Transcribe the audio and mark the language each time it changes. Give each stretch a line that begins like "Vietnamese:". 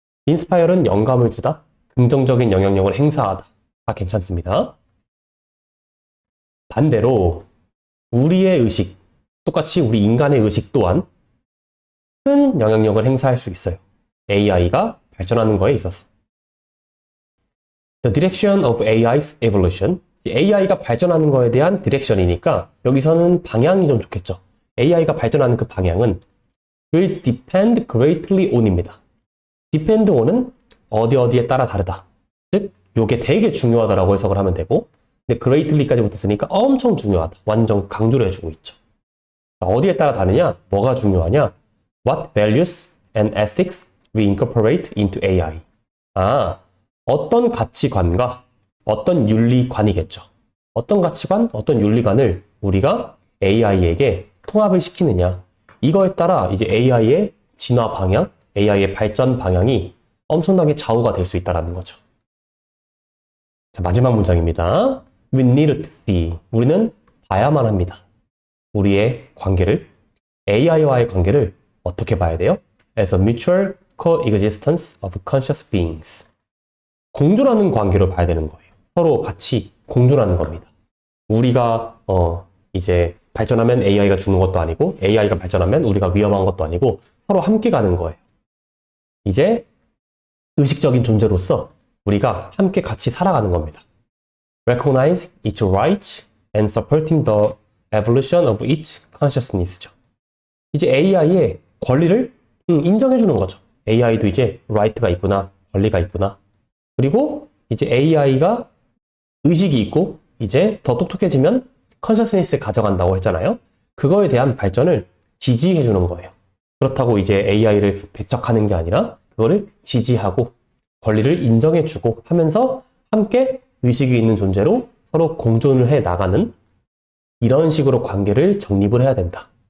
Korean: inspire는 영감을 주다, 긍정적인 영향력을 행사하다. 다 괜찮습니다. 반대로 우리의 의식, 똑같이 우리 인간의 의식 또한 큰 영향력을 행사할 수 있어요. AI가 발전하는 거에 있어서.
English: The direction of AI's evolution.
Korean: AI가 발전하는 거에 대한 디렉션이니까 여기서는 방향이 좀 좋겠죠. AI가 발전하는 그 방향은
English: will depend greatly on
Korean: 입니다. depend on은 어디에 따라 다르다. 즉, 요게 되게 중요하다라고 해석을 하면 되고, 근데 greatly까지 붙었으니까 엄청 중요하다. 완전 강조를 해주고 있죠. 어디에 따라 다르냐? 뭐가 중요하냐?
English: What values and ethics we incorporate into AI.
Korean: 어떤 가치관과 어떤 윤리관이겠죠. 어떤 가치관, 어떤 윤리관을 우리가 AI에게 통합을 시키느냐. 이거에 따라 이제 AI의 진화 방향, AI의 발전 방향이 엄청나게 좌우가 될 수 있다는 거죠. 자, 마지막 문장입니다.
English: We need to see.
Korean: 우리는 봐야만 합니다. 우리의 관계를, AI와의 관계를 어떻게 봐야 돼요?
English: As a mutual coexistence of conscious beings.
Korean: 공존하는 관계로 봐야 되는 거예요. 서로 같이 공존하는 겁니다. 우리가 이제 발전하면 AI가 죽는 것도 아니고 AI가 발전하면 우리가 위험한 것도 아니고 서로 함께 가는 거예요. 이제 의식적인 존재로서 우리가 함께 같이 살아가는 겁니다.
English: Recognize each right and supporting the evolution of each consciousness죠.
Korean: 이제 AI의 권리를 인정해주는 거죠. AI도 이제 right가 있구나, 권리가 있구나. 그리고 이제 AI가 의식이 있고 이제 더 똑똑해지면 consciousness를 가져간다고 했잖아요. 그거에 대한 발전을 지지해주는 거예요. 그렇다고 이제 AI를 배척하는 게 아니라 그거를 지지하고 권리를 인정해주고 하면서 함께 의식이 있는 존재로 서로 공존을 해 나가는 이런 식으로 관계를 정립을 해야 된다.